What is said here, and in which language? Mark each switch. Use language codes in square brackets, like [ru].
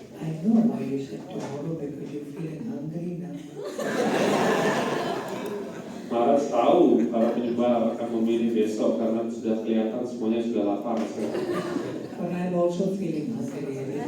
[en] I know why you said tomorrow because you're feeling hungry now. [id] Maharaj tahu para penyembah akan memilih besok karena sudah kelihatan semuanya sudah lapar sekarang. [en] But I'm also feeling hungry.